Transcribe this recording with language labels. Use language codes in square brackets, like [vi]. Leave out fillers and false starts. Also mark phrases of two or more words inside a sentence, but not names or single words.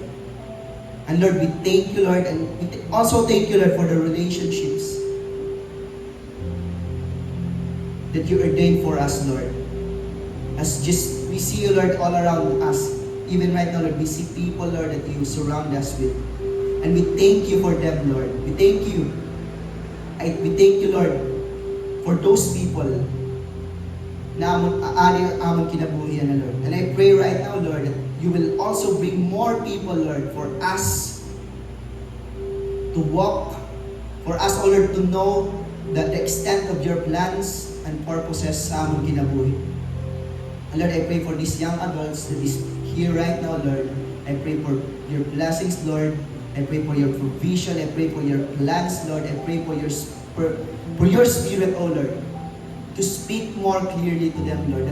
[en] And Lord, we thank you, Lord, and we also thank you, Lord, for the relationships that you ordained for us, Lord. As just, we see you, Lord, all around us. Even right now, Lord, we see people, Lord, that you surround us with. And we thank you for them, Lord. We thank you. We thank you, Lord, for those people [hil] na amon kinabuhi na, [en] Lord. And I pray right now, Lord, that you will also bring more people, Lord, for us to walk, for us, oh Lord, to know the extent of your plans and purposes [hil] sa amon kinabuhi. [en] And Lord, I pray for these young adults that is here right now, Lord. I pray for your blessings, Lord. I pray for your provision. I pray for your plans, Lord. I pray for your Spirit, oh Lord, to speak more clearly to them, Lord.